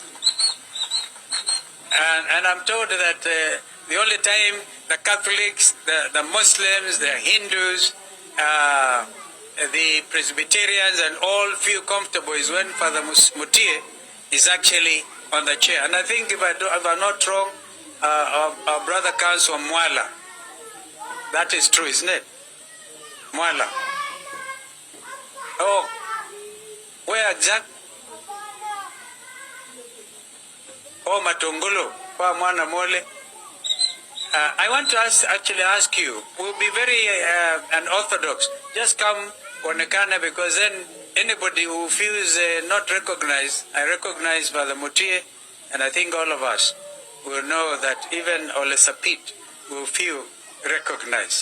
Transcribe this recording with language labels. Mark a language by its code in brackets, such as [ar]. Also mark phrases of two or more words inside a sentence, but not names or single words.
[en] And I'm told that the only time the Catholics, the Muslims, the Hindus, the Presbyterians and all feel comfortable is when Father Mutie is actually on the chair. And I think if I'm not wrong, our brother comes from Mwala. That is true, isn't it? Mwala. Oh, where exact? Oh, Matungulu. Mwana Mole. I want to ask you, we'll be very unorthodox. Just come onekana because then anybody who feels not recognized, I recognize Father Mutie, and I think all of us will know that even Ole Sapit will feel recognized.